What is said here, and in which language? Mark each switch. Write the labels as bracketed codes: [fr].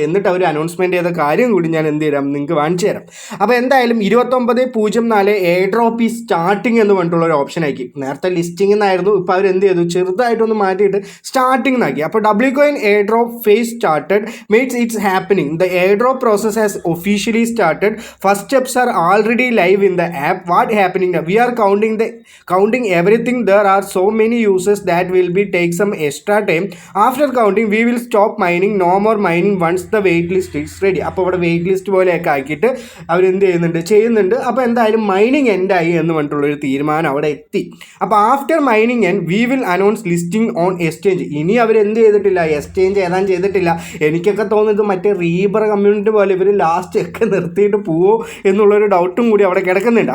[ml] എന്നിട്ട് അവർ അനൗൺസ്മെൻറ്റ് ചെയ്ത കാര്യം കൂടി ഞാൻ എന്ത് ചെയ്യാം നിങ്ങൾക്ക് കാണിച്ചു തരാം. അപ്പോൾ എന്തായാലും 29.04 എയർ ഡ്രോപ്പ് ഈ സ്റ്റാർട്ടിങ് എന്ന് പറഞ്ഞിട്ടുള്ള ഒരു ഓപ്ഷൻ ആക്കി. നേരത്തെ ലിസ്റ്റിംഗ് എന്നായിരുന്നു, ഇപ്പോൾ അവർ എന്ത് ചെയ്തു, ചെറുതായിട്ടൊന്ന് മാറ്റിയിട്ട് സ്റ്റാർട്ടിംഗ് എന്നാക്കി. [en] അപ്പോൾ W coin air drop phase started means it's happening. The airdrop process has officially started. First steps are already live in the app. What happening now? We are counting everything. There are so many users that will be take some extra time. After counting, we will stop mining. No more mining once the wait list is ready. [ml] അപ്പോൾ ഇവിടെ wait list പോലെയൊക്കെ ആക്കിയിട്ട് അവരെന്ത് ചെയ്യുന്നുണ്ട്. അപ്പോൾ എന്തായാലും mining എൻഡായി എന്ന് പറഞ്ഞിട്ടുള്ളൊരു തീരുമാനം അവിടെ എത്തി. [en] അപ്പോൾ after mining end we will announce listing on exchange. [ml] ഇനി അവരെന്ത് ചെയ്തിട്ടില്ല, എക്സ്ചേഞ്ച് ഏതാണ്ട് ചെയ്തിട്ടില്ല. എനിക്കൊക്കെ തോന്നുന്നത് മറ്റേ റീബർ കമ്മ്യൂണിറ്റി പോലെ ഇവർ ലാസ്റ്റ് ഒക്കെ നിർത്തിയിട്ട് പോവോ എന്നുള്ളൊരു ഡൗട്ടും കൂടി അവിടെ കിടക്കുന്നുണ്ട്.